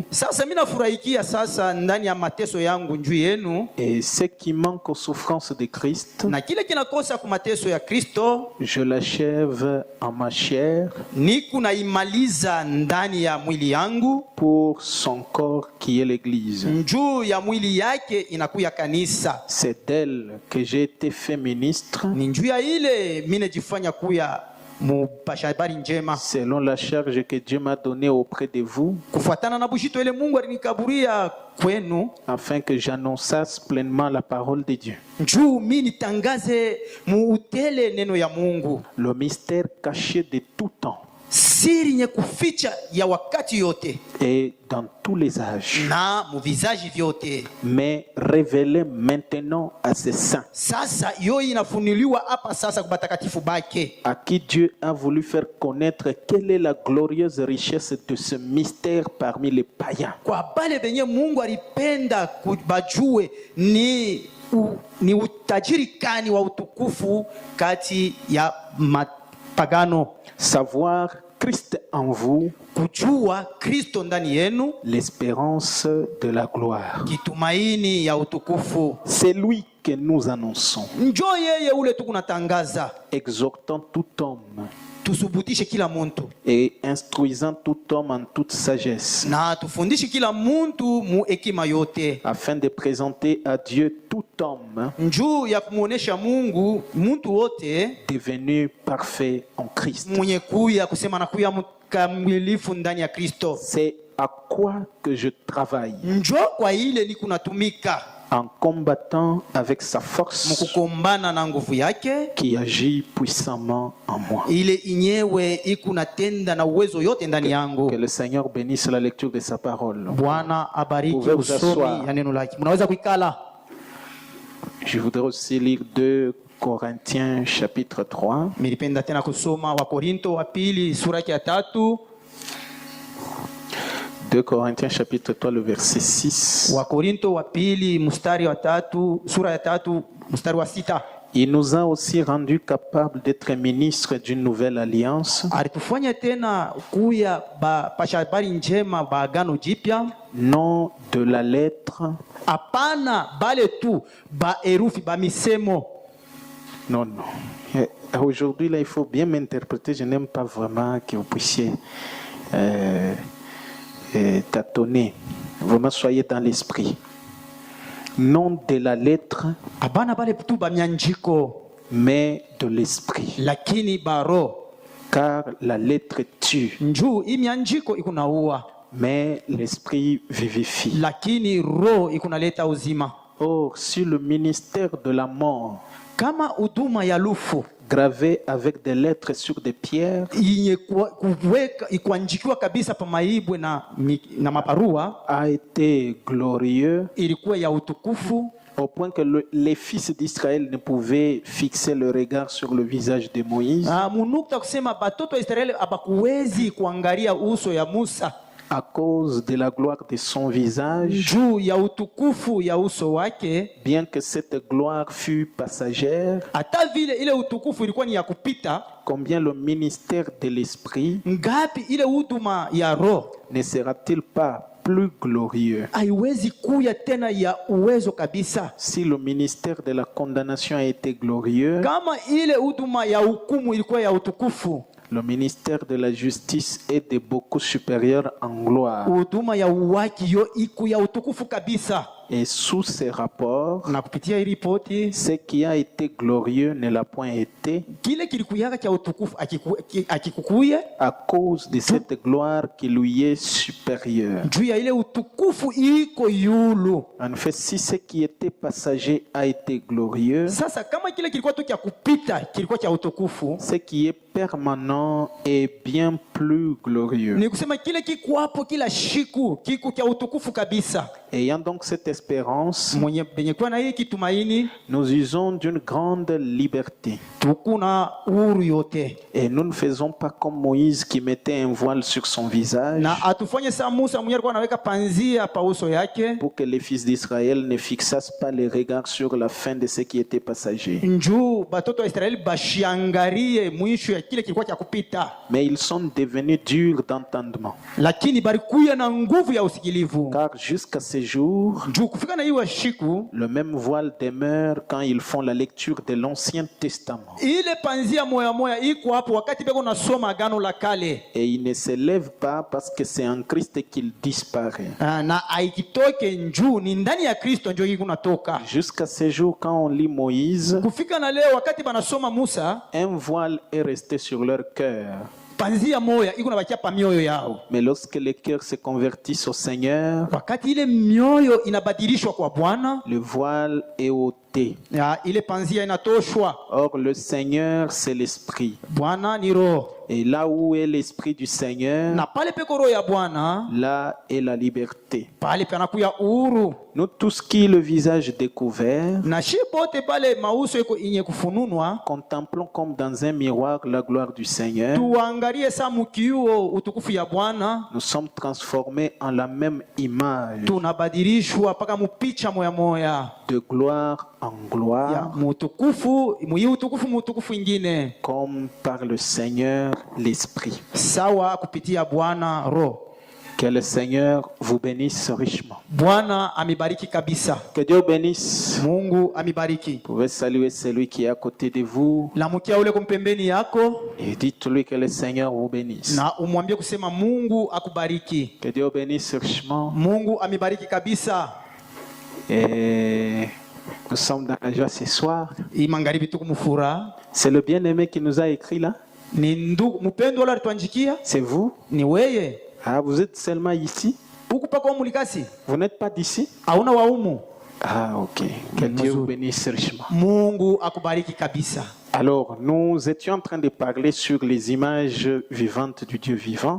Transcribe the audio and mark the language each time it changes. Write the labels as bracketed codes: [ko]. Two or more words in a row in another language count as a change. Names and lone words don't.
[sw] Sasa mimi nafurahikia sasa ndani ya mateso yangu njuu yenu, [fr] Et ce qui manque aux souffrances de Christ, [sw] na kile kinakosa kwa mateso ya Kristo [fr] je l'achève en ma chair [sw] niku naimaliza ndani ya mwili yangu, [fr] pour son corps qui est l'Église. [sw] njuu ya mwili yake inakuya kanisa. [fr] C'est d'elle que j'ai été fait ministre, [sw] Ni njuu ya ile mimi najifanya kuya mupashabari njema, [fr] selon la charge que Dieu m'a donnée auprès de vous, [sw] kufuatana na bushito ile Mungu alinikaburia kwenu, [fr] afin que j'annonçasse pleinement la parole de Dieu. [sw] njuu mimi nitangaze muutele neno ya Mungu, [fr] Le mystère caché de tout temps [sw] siri nye kuficha ya wakati yote [fr] et dans tous les âges, [sw] na muvizaji vyote, [fr] mais révélé maintenant à ses saints, [sw] sasa yo inafunuliwa hapa sasa kwa batakatifu bake, [fr] à qui Dieu a voulu faire connaître quelle est la glorieuse richesse de ce mystère parmi les païens. [sw] kwa bale benye Mungu alipenda kubajue ni utajiri kani wa utukufu kati ya mapagano, [fr] Savoir Christ en vous, [sw] kujua Kristo ndani yenu, [fr] l'espérance de la gloire. [sw] kitumaini ya utukufu. [fr] C'est lui que nous annonçons, [sw] Njo yeye ule tukunatangaza, [fr] exhortant tout homme [sw] tusubutishe kila muntu [fr] et instruisant tout homme en toute sagesse, [sw] na tufundishe kila muntu mu hekima yote, [fr] afin de présenter à Dieu tout homme [sw] njuu ya kumuonesha Mungu muntu wote [fr] devenu parfait en Christ. [sw] mwenye kuya kusema na kuya mkamilifu ndani ya Kristo. [fr] C'est à quoi que je travaille, [sw] Njo kwa ile ni kunatumika [fr] en combattant avec sa force [sw] mukukombana na nguvu yake [fr] qui agit puissamment en moi. [sw] ile inyewe ikunatenda na uwezo yote ndani yangu. [fr] Que le Seigneur bénisse la lecture de sa parole. [sw] Bwana abariki [fr] Pouvez vous [sw] usomi [fr] asseoir. [sw] ya neno lake. Mnaweza kuikala. [fr] Je voudrais aussi lire 2 Corinthiens chapitre 3. [sw] Nilipenda tena kusoma Wakorinto wa pili sura ya 3. [fr] 2 Corinthiens chapitre 3, le verset 6. [sw] Wakorinto wa pili mstari wa 3, sura ya 3 mstari wa 6. [fr] Il nous a aussi rendus capables d'être ministres d'une nouvelle alliance, [sw] Alitufanya tena kuya pasha habari njema ba agano jipya, [fr] non de la lettre. [sw] hapana bale tu ba herufi ba misemo. [fr] Non, non. Aujourd'hui, là, il faut bien m'interpréter. Je n'aime pas vraiment que vous puissiez tâtonner. Vraiment, soyez dans l'esprit. Non de la lettre, [sw] Hapana bale tu ba mianjiko, [fr] mais de l'esprit. [sw] lakini baro. [fr] Car la lettre tue, [sw] Njuu hii mianjiko ikunaua, [fr] mais l'esprit vivifie. [sw] lakini roho ikunaleta uzima. [fr] Or, si le ministère de la mort, [sw] Kama huduma ya lufu [fr] gravé avec des lettres sur des pierres, [sw] yenye kuweka ikuanjikiwa kabisa pa maibwe na maparua, [fr] a été glorieux, [sw] ilikuwa ya utukufu [fr] au point que les fils d'Israël ne pouvaient fixer le regard sur le visage de Moïse [sw] munukta kusema batoto wa Israeli abakuwezi kuangalia uso ya Musa [fr] à cause de la gloire de son visage, [sw] juu ya utukufu ya uso wake. [fr] bien que cette gloire fût passagère. [sw] Hata vile ile utukufu ilikuwa ni ya kupita, [fr] Combien le ministère de l'esprit [sw] ngapi ile huduma ya roho [fr] ne sera-t-il pas plus glorieux [sw] haiwezi kuya tena ya uwezo kabisa. [fr] si le ministère de la condamnation a été glorieux? [sw] Kama ile huduma ya hukumu ilikuwa ya utukufu, [fr] Le ministère de la justice est de beaucoup supérieur en gloire. [sw] huduma ya uwaki yo iku ya utukufu kabisa. [fr] Et sous ces rapports, [sw] Na kupitia hii ripoti, [fr] ce qui a été glorieux ne l'a point été [sw] kile kilikuyaka cha utukufu akikukuye [fr] à cause de cette gloire qui lui est supérieure. [sw] juu ya ile utukufu iko yulu. [fr] En fait, si ce qui était passager a été glorieux, [sw] Sasa kama kile kilikuwa tu cha kupita kilikuwa cha utukufu, [fr] ce qui est permanent est bien plus glorieux. [sw] Ni kusema kile kiko hapo kila siku kiko kia utukufu kabisa. [fr] Ayant donc cette espérance, [sw] Mwenye benye kuwa na hii kitumaini, [fr] nous usons d'une grande liberté. [sw] tukuna uhuru yote. [fr] Et nous ne faisons pas comme Moïse qui mettait un voile sur son visage [sw] Na atufanye saa Musa mwenye alikuwa anaweka panzia pa uso yake, [fr] pour que les fils d'Israël ne fixassent pas les regards sur la fin de ce qui était passager. [sw] njuu batoto wa Israeli bashiangarie mwisho ya kile kilikuwa cha kupita, [fr] Mais ils sont devenus durs d'entendement. [sw] lakini barikuya na nguvu ya usikilivu. [fr] Car jusqu'à ces jours, [sw] Njuu kufika na hiyo siku [fr] le même voile demeure quand ils font la lecture de l'Ancien Testament. [sw] ile panzia moya moya iko hapo wakati beko nasoma agano la kale. [fr] Et il ne se lève pas parce que c'est en Christ qu'il disparaît. [sw] Na aikitoke njuu ni ndani ya Kristo njoo hii kunatoka. [fr] Jusqu'à ces jours, quand on lit Moïse, [sw] Kufika na leo wakati banasoma Musa, [fr] un voile est resté sur leur cœur. [sw] panzia moya iko nabakia pa mioyo yao. [fr] Mais lorsque les cœurs se convertissent au Seigneur, [sw] Wakati ile mioyo inabadilishwa kwa Bwana, [fr] le voile est ôté. [sw] ile panzia inatoshwa. [fr] Or, le Seigneur, c'est l'Esprit. [sw] Bwana ni roho, [fr] Et là où est l'Esprit du Seigneur, [sw] na pale peko roho ya Bwana, [fr] là est la liberté. [sw] pale panakuya uhuru. [fr] Nous tous qui, le visage découvert, [sw] Na shi bote pale mauso iko inye kufununwa, [fr] contemplons comme dans un miroir la gloire du Seigneur, [sw] tuangalie saa mukiuo utukufu ya Bwana, [fr] nous sommes transformés en la même image, [sw] tunabadilishwa paka mupicha moya moya [fr] de gloire en [sw] ya [fr] gloire, [sw] mutukufu mutukufu ingine, [fr] comme par le Seigneur l'Esprit. [sw] sawa kupitia Bwana roho. [fr] Que le Seigneur vous bénisse richement. [sw] Bwana amibariki kabisa. [fr] Que Dieu bénisse. [sw] Mungu amibariki. [fr] Vous pouvez saluer celui qui est à côté de vous [sw] Lamukia ule kumpembeni yako [fr] et dites-lui que le Seigneur vous bénisse. [sw] na umwambie kusema Mungu akubariki. [fr] Que Dieu bénisse richement. [sw] Mungu amibariki kabisa. [fr] Et nous sommes dans la joie ce soir. [sw] Hii magharibi tuko mufura. [fr] C'est le bien-aimé qui nous a écrit là. [sw] Ni ndugu mpendo wala tuanjikia? [fr] C'est vous. [sw] Ni weye. [fr] Ah, vous êtes seulement ici. [sw] Huku pako mulikasi? [fr] Vous n'êtes pas d'ici. [sw] Hauna waumu? [fr] Ah, ok. Que Dieu vous bénisse richement. [sw] Mungu akubariki kabisa. [fr] Alors, nous étions en train de parler sur les images vivantes du Dieu vivant.